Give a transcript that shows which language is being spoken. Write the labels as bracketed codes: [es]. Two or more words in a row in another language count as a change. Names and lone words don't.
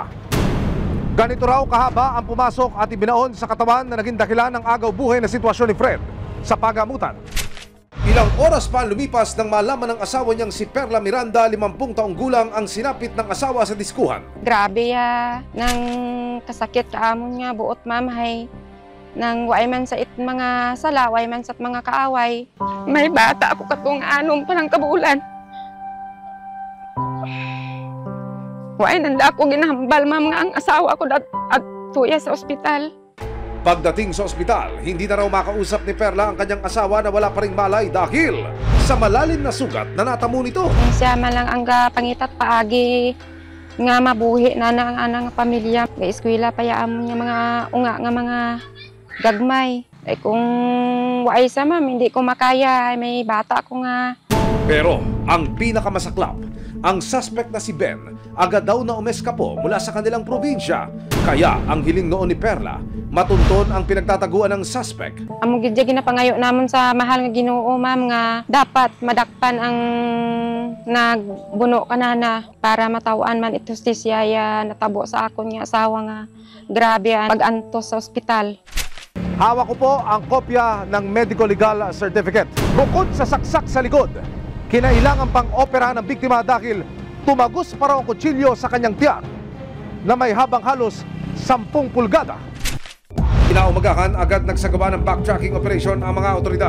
[tl] Ganito raw kahaba ang pumasok at ibinaon sa katawan na naging dakilan ng agaw buhay na sitwasyon ni Fred sa pagamutan. Ilang oras pa lumipas nang malaman ng asawa niyang si Perla Miranda, 50 taong gulang, ang sinapit ng asawa sa diskuhan. [hil] Grabe nang kasakit kaamon nga buot mamahay. Nang way man sa mga sala, way man sa mga kaaway. May bata ako katong anom pa ng kabulan. Way nanda ako ginahambal nga ang asawa ko at tuya sa ospital. [tl] Pagdating sa ospital, hindi na raw makausap ni Perla ang kanyang asawa na wala pa ring malay dahil sa malalim na sugat na natamo nito. [hil] Siya man lang ang pangitat paagi nga mabuhi na ang anang pamilya. May eskwela pa yaamon niya mga unga nga mga gagmay. Ay kung waay sa ma'am, [tl] hindi ko makaya. [hil] May bata ko nga. [tl] Pero ang pinakamasaklap, ang suspect na si Ben, agad daw na umeskapo mula sa kanilang probinsya. Kaya ang hiling noon ni Perla, matunton ang pinagtataguan ng suspect. [hil] Amo gid ginapangayo namon sa mahal nga Ginoo, ma'am, nga dapat madakpan ang nagbuno kanana para matawan man ito siya natabo sa akon nga asawa nga grabe pag-antos sa ospital. [tl] Hawak ko po ang kopya ng [en] medical legal certificate. [tl] Bukod sa saksak sa likod, kinailangan pang opera ng biktima dahil tumagos pa raw ang kutsilyo sa kanyang tiyan na may habang halos 10 pulgada. Inaumagahan, agad nagsagawa ng [en] backtracking operation [tl] ang mga otoridad.